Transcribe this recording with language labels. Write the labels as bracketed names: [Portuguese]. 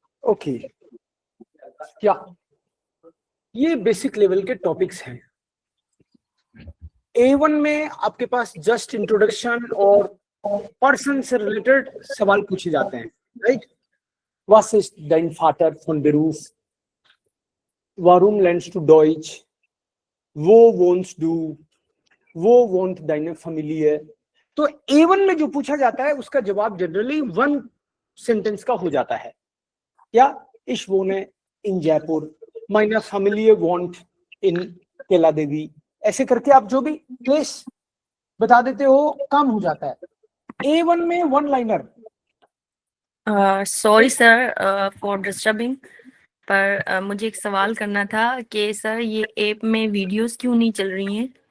[Hindi] Okay, क्या ये basic level के टॉपिक्स हैं. A1 में आपके पास जस्ट इंट्रोडक्शन और पर्सन से रिलेटेड सवाल पूछे जाते हैं, right? [German] Was ist dein Vater von Beruf? Warum lernst du Deutsch? Wo wohnst du? Wo wohnt deine Familie? [Hindi] तो A1 में जो पूछा जाता है उसका जवाब जनरली 1 सेंटेंस का हो जाता है. [German] या ich wohne in Jaipur, meine Familie wohnt in केला देवी. [Hindi] ऐसे करके आप जो भी प्लेस बता देते हो काम हो जाता है. A1 में 1 liner. Sorry sir for disturbing, पर मुझे एक सवाल करना था कि सर ये ऐप में वीडियोस क्यों नहीं चल रही हैं?